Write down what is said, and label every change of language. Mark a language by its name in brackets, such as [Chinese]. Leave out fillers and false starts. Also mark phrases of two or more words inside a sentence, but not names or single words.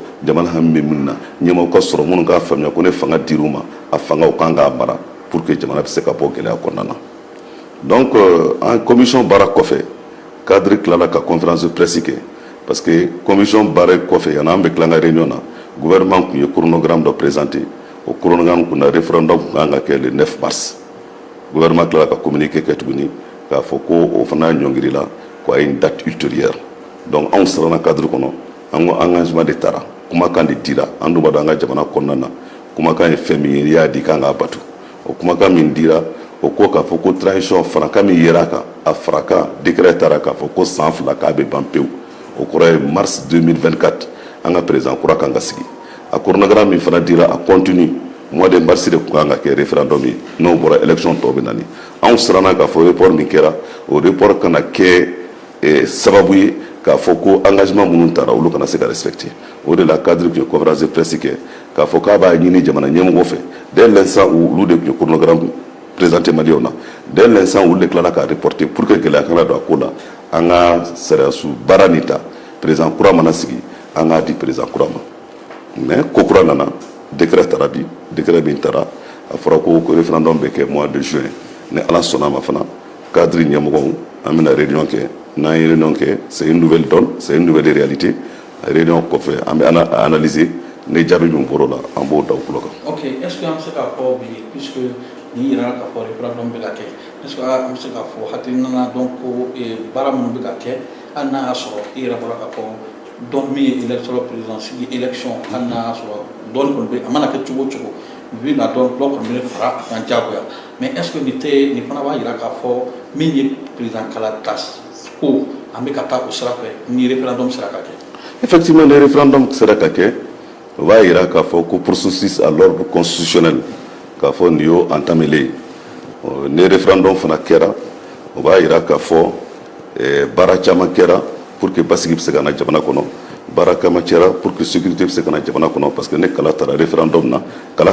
[Bambara] jamana hami bɛ min na ɲɛmaaw ka sɔrɔ minnu k'a faamuya ko ne fanga dir'u ma a fangaw kan k'a mara [French] pour que [Bambara] jamana bɛ se ka bɔ gɛlɛya kɔnɔna na [French] donc en commission [Bambara] baara kɔfɛ cadre tilala ka [French] conférence de presse [Bambara] kɛ parce que commission baara kɔfɛ yanni an bɛ tila an ka réunion na gouvernement tun ye chronogramme dɔ présenté o chronogramme kun na référendum kun kan ka kɛ [French] le 9 mars [Bambara] gouvernement tilala ka communiqué kɛ tuguni k'a fɔ ko o fana ɲɔngirila ko a ye [French] une date ultérieure [Bambara] donc anw siranna cadre kɔnɔ an ko engagement de taara kumakan de dira an dun b'a dɔn an ka jamana kɔnɔna na kumakan ye fɛn min ye n'i y'a di kan k'a batu o kumakan min dira o ko k'a fɔ ko transition farankan min yera a kan a farakan décret taara k'a fɔ ko san 2 k'a bɛ ban pewu o kɔrɔ ye mars 2024 an ka président kura kan ka sigi a chronogramme min fana dira a [French] continue mois de mars [Bambara] de kun kan ka kɛ référendum ye n'o bɔra élection tɔw bɛ nani anw siranna k'a fɔ report min kɛra o report kana kɛ sababu ye k'a fɔ ko engagement minnu taara olu kana se ka respecter o de la cadre tun ye [French] conférence de presse [Bambara] kɛ k'a fɔ k'a b'a ɲini jamana ɲɛmɔgɔ fɛ [French] dès l'instant où [Bambara] olu de tun ye chronogramme présenté Maliens na [French] dès l'instant où [Bambara] le tilala ka reporter [French] pour que [Bambara] gɛlɛya kana don a ko la an ka sariyasu baara nin ta président kura mana sigi an k'a di président kura ma mais ko kura nana décret taara bi décret min taara a fɔra ko référendum bɛ kɛ [French] mois de juin [Bambara] ni ala sɔnna a ma fana cadre ɲɛmɔgɔw an bɛna réunion kɛ n'an ye réunion kɛ [French] c'est une nouvelle donne c'est une nouvelle réalité [Bambara] réunion kɔfɛ an bɛ analyser ni jaabi min bɔr'o la an b'o da u tulo kan. ok [French] est ce que [Bambara] an bɛ se k'a fɔ bi puisque ni yira k'a fɔ référendum bɛ ka kɛ [French] est ce que [Bambara] an bɛ se k'a fɔ hakilina dɔn ko baara minnu bɛ ka kɛ hali n'a y'a sɔrɔ i yɛrɛ bɔra k'a fɔ dɔn min ye [French] élection présidentielle [Bambara] élection hali n'a y'a sɔrɔ dɔnni kɔni bɛ a mana kɛ cogo o cogo bi na dɔn dɔ kɔni bɛ fara a kan diyagoya [French] mais est ce que [Bambara] nin fana b'a yira k'a fɔ min ye président kala ta ko an bɛ ka taa o sira fɛ ni référendum sera ka kɛ. [French] effectivement le référendum [Bambara] sera ka kɛ va ira k'a fɔ ko [French] processus à l'ordre constitutionnel [Bambara] k'a fɔ nin y'o entamé ni référendum fana kɛra o b'a ira k'a fɔ baara caman kɛra [French] pour que [Bambara] basigi bɛ se ka na jamana kɔnɔ baara caman kɛra [French] pour que [Bambara] sécurité bɛ se ka na jamana kɔnɔ parce que ne kala taara référendum na kala